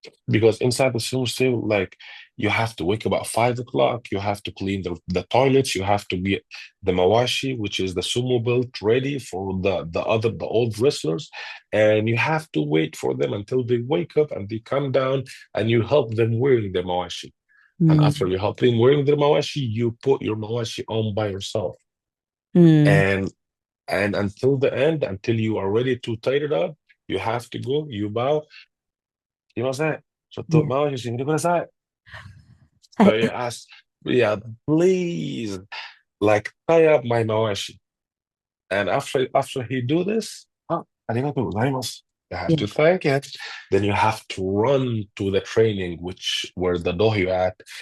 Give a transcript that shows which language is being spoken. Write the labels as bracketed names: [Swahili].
[English] Because inside the swim stable, like, you have to wake up at 5 o'clock, you have to clean the toilets, you have to be the mawashi, which is the sumo belt, ready for the old wrestlers, and you have to wait for them until they wake up and they come down, and you help them wearing the mawashi. And after mm, you help them wearing the mawashi, you put your mawashi on by yourself. mm. And until the end, until you are ready to tie it up, you have to go, you bow, Yeah. [Japanese] すいません。ちょっとマワシしてみてください。 [English] So you ask, yeah, please, like, tie up my mawashi. And after he do this, [Japanese] arigatou gozaimasu. [English] You have Yeah. to thank it. Then you have to run to the training, which where the dohyo at.